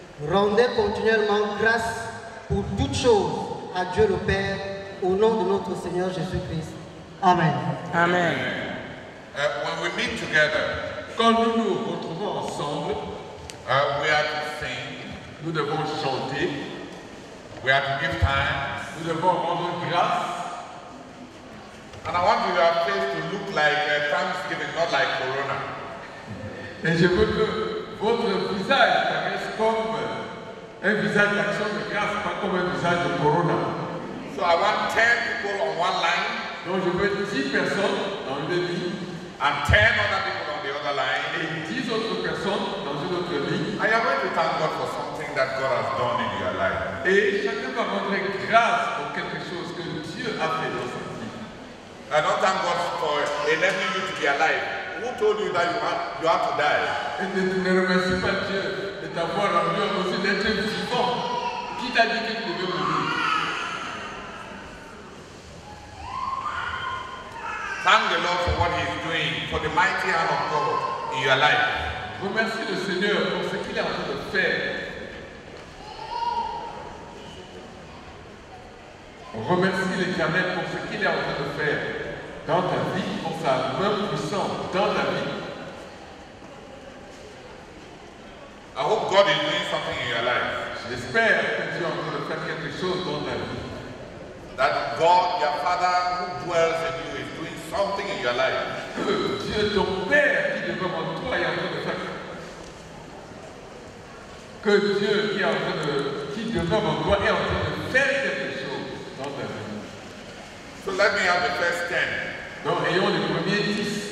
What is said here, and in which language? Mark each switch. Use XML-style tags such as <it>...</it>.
<fr>Rendez continuellement grâce pour toutes choses à Dieu le Père, au nom de notre Seigneur Jésus-Christ. Amen. Amen.</fr> <en>When we meet together,</en> <fr>Quand nous nous retrouvons ensemble,</fr> <en>we are to sing,</en> <fr>nous devons chanter,</fr> <en>we are to give thanks,</en> <fr>nous devons rendre grâce.</fr> <en>and I want your face to look like Thanksgiving, not like Corona.</en> <fr>Et je veux que votre visage paraisse comme un visage d'action de grâce, pas comme un visage de corona.</fr> <en>So I want 10 people on one line,</en> <fr>Donc je veux 10 personnes dans une ligne</fr> <en>and 10 other people on the other line.</en> <fr>et 10 autres personnes dans une autre ligne.</fr> <en>And you're going to thank God for something that God has done in your life.</en> <fr>Et chacun va rendre grâce pour quelque chose que Dieu a fait dans sa vie.</fr> <en>I don't thank God for enabling you to be alive. Who told you that you have to die?</en> <fr>Et ne remercie pas Dieu de t'avoir rendu en mesure d'être vivant. Qui t'a dit que tu devais mourir?</fr> <en>Thank the Lord for what He is doing, for the mighty hand of God in your life.</en> <fr>Remercie le Seigneur pour ce qu'il est en train de faire. Remercie l'Éternel pour ce qu'il est en train de faire dans ta vie, pour sa main puissante dans ta vie.</fr> <en>I hope God is doing something in your life.</en> <fr>J'espère que Dieu est en train de faire quelque chose dans ta vie.</fr> <en>That God, your Father who dwells in you, is doing something in your life.</en> <fr>Que Dieu, ton Père qui demeure en toi, est en train de faire. Que Dieu qui demeure en toi est en train de faire quelque chose dans ta vie.</fr> <en>So let me have the first 10.</en> <fr>Donc ayons les premiers 10.</fr>